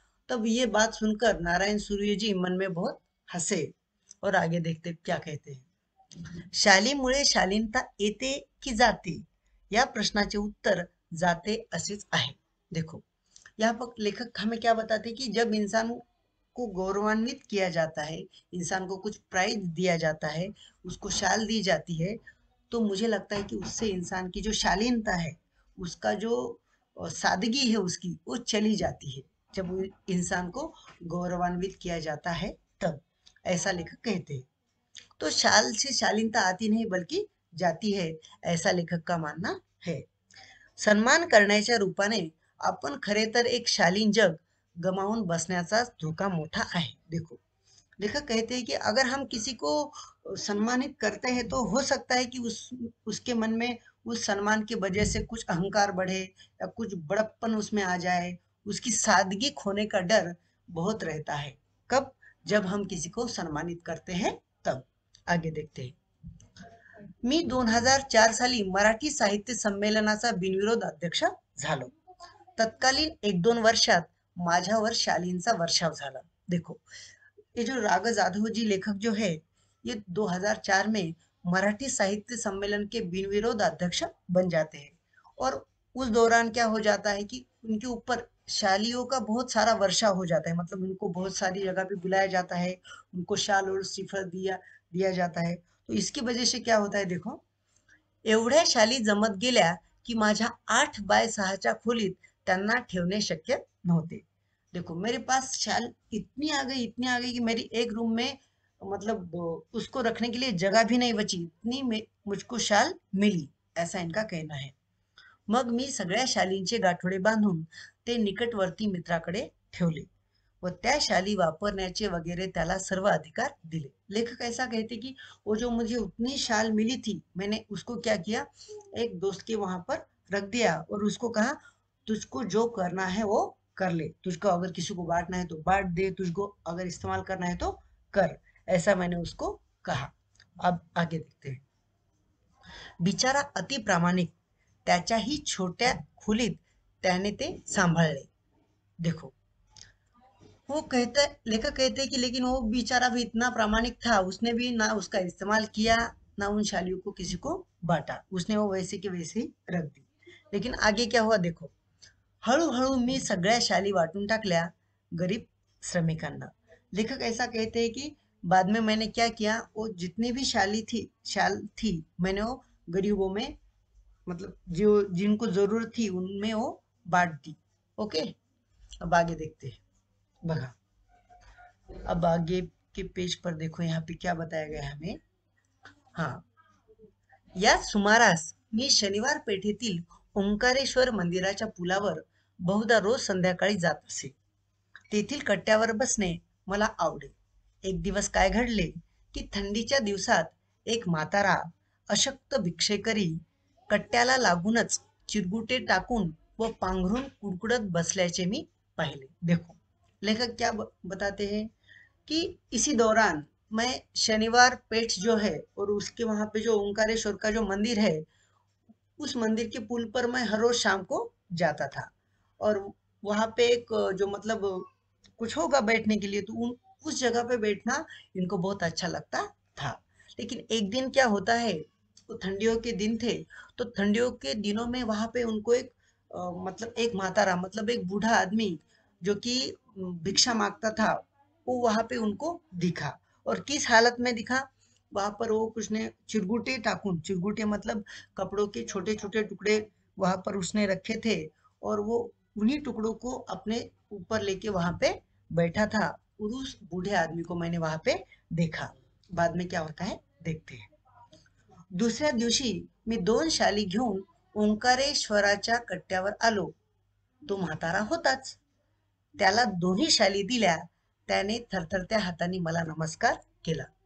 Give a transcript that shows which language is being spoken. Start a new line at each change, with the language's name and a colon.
Hindi: तब ये बात सुनकर नारायण सूर्य जी मन में बहुत हंसे और आगे देखते क्या कहते हैं.
Marathi: शालीमुळे शालीनता येते की जाते, या प्रश्नाचे उत्तर जाते असेच आहे.
Hindi: देखो, यहाँ पर लेखक हमें क्या बताते हैं कि जब इंसान को गौरवान्वित किया जाता है, इंसान को कुछ प्राइज दिया जाता है, उसको शाल दी जाती है, तो मुझे लगता है कि उससे इंसान की जो शालीनता है, उसका जो सादगी है उसकी, वो चली जाती है, जब वो इंसान को गौरवान्वित किया जाता है तब. ऐसा लेखक कहते हैं. तो शाल से शालीनता आती नहीं बल्कि जाती है, ऐसा लेखक का मानना है.
Marathi: सन्मान करण्याच्या रूपाने आपण खरे तर एक शालीन जग गमावून बसण्याचा धोका मोठा आहे.
Hindi: देखो, लेखक कहते हैं कि अगर हम किसी को सम्मानित करते हैं तो हो सकता है कि उसके मन में उस सम्मान की वजह से कुछ अहंकार बढ़े या कुछ बड़प्पन उसमें आ जाए, उसकी सादगी खोने का डर बहुत रहता है. कब? जब हम किसी को सम्मानित करते हैं तब. आगे देखते हैं.
Marathi: मी 2004 साली मराठी साहित्य संमेलनाचा बिनविरोध अध्यक्ष झालो. तत्कालीन 1-2 वर्षात माझ्यावर शालींचा वर्षाव झाला.
Hindi: देखो, ये जो राग जाधव जी लेखक जो है, ये 2004 में मराठी साहित्य सम्मेलन के बिनविरोध अध्यक्ष बन जाते हैं, और उस दौरान क्या हो जाता है कि उनके ऊपर शालियों का बहुत सारा वर्षा हो जाता है, मतलब उनको बहुत सारी जगह पे बुलाया जाता है, उनको शाल और श्रीफल दिया दिया जाता है. तो इसकी वजह से क्या होता है, देखो,
Marathi: एवढ्या शाली जमत गेल्या की माझ्या 8x6च्या खोलीत त्यांना ठेवणे शक्य नव्हते.
Hindi: देखो, मेरे पास शाल इतनी आ गई कि मेरी एक रूम में मतलब उसको रखने के लिए जगह भी नहीं बची, इतनी मुझको शाल मिली, ऐसा इनका कहना है.
Marathi: मग मी सगळ्या शालींचे गाठोडे बांधून ते निकटवर्ती मित्राकडे ठेवले व त्या शाली वापरण्याचे वगैरे त्याला सर्व अधिकार दिले.
Hindi: लेखक ऐसा कहते कि वो जो मुझे उतनी शाल मिली थी, मैंने उसको क्या किया, एक दोस्त के वहां पर रख दिया और उसको कहा, तुझको जो करना है वो कर ले, तुझको अगर किसी को बांटना है तो बांट दे, तुझको अगर इस्तेमाल करना है तो कर, ऐसा मैंने उसको कहा. अब आगे देखते हैं.
Marathi: बिचारा अति प्रामाणिक, त्याच्याही छोट्या खोलीत त्याने ते सांभाळले.
Hindi: देखो, वो कहते लेखक कहते हैं कि लेकिन वो बेचारा भी इतना प्रामाणिक था, उसने भी ना उसका इस्तेमाल किया, ना उन शालियों को किसी को बांटा, उसने वो वैसे के वैसे ही रख दी. लेकिन आगे क्या हुआ, देखो,
Marathi: हळूहळू मी सगळ्या शाली वाटून टाकल्या गरीब श्रमिकांना.
Hindi: लेखक ऐसा कहते हैं कि बाद में मैंने क्या किया, वो जितनी भी शाल थी, मैंने वो गरीबों में, मतलब जो जिनको जरूरत थी उनमें वो बांट दी. ओके. अब आगे देखते हैं. बघा, अब आगे के पेज पर देखो, यहाँ पे क्या बताया गया है हमें.
Marathi: हाँ, या सुमारास मी शनिवार पेठेतील ओंकारेश्वर मंदिराच्या पुलावर बहुधा रोज संध्याकाळी जात असे. तेथील कट्ट्यावर बसणे मला आवडे. एक दिवस काय घडले की थंडीच्या दिवसात एक म्हातारा अशक्त भिक्षेकरी कट्ट्याला लागूनच चिरगुटे टाकून व पांघरून कुडकुडत बसल्याचे मी पाहिले.
Hindi: देखो, लेखक क्या बताते हैं कि इसी दौरान मैं शनिवार पेठ जो है और उसके वहां पे जो ओंकारेश्वर का जो मंदिर है, उस मंदिर के पुल पर मैं हर रोज शाम को जाता था। और वहां पे एक जो मतलब कुछ होगा बैठने के लिए, तो उस जगह पे बैठना इनको बहुत अच्छा लगता था। लेकिन एक दिन क्या होता है, वो ठंडियों के दिन थे, तो ठंडियों के दिनों में वहां पे उनको एक मतलब एक मातारा मतलब एक बूढ़ा आदमी जो कि भिक्षा मांगता था, वो वहां पे उनको दिखा। और किस हालत में दिखा, वहां पर वो कुछ ने
Marathi: चिरगुटे टाकून,
Hindi: चिरगुटे मतलब कपड़ों के छोटे छोटे टुकड़े वहां पर उसने रखे थे, और वो उन्हीं टुकड़ों को अपने ऊपर लेके वहां पे बैठा था। और उस बूढ़े आदमी को मैंने वहां पे देखा। बाद में क्या होता है देखते हैं।
Marathi: दुसऱ्या दिवशी मी 2 शाली घेऊन ओंकारेश्वराच्या कट्ट्यावर आलो. तो म्हातारा होताच. त्याला दोन्ही शाली दिल्या. त्याने थरथरत्या हाताने मला नमस्कार केला.